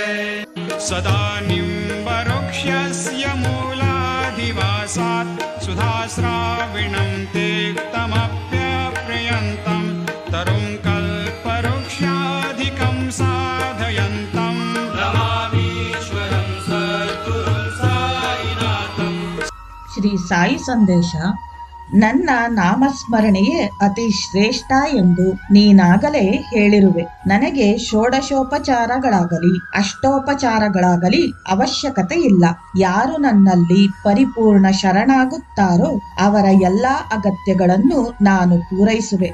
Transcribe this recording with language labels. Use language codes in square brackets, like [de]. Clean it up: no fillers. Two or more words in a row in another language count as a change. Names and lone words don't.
[sa] सदा निम्बवृक्षस्य मूलाधिवासात् सुधाश्राविणं तीक्तमप्यप्रियन्तं तरुं कल्पवृक्षाधिकं साधयन्तं नमामीश्वरं सद्गुरुं साईनाथं। [kn] ಶ್ರೀ ಸಾಯಿ ಸಂದೇಶ. ನನ್ನ ನಾಮಸ್ಮರಣೆಯೇ ಅತಿ ಶ್ರೇಷ್ಠ ಎಂದು ನೀನಾಗಲೇ ಹೇಳಿರುವೆ. ನನಗೆ ಷೋಡಶೋಪಚಾರಗಳಾಗಲಿ ಅಷ್ಟೋಪಚಾರಗಳಾಗಲಿ ಅವಶ್ಯಕತೆ ಇಲ್ಲ. ಯಾರು ನನ್ನಲ್ಲಿ ಪರಿಪೂರ್ಣ ಶರಣಾಗುತ್ತಾರೋ ಅವರ ಎಲ್ಲಾ ಅಗತ್ಯಗಳನ್ನು ನಾನು ಪೂರೈಸುವೆ.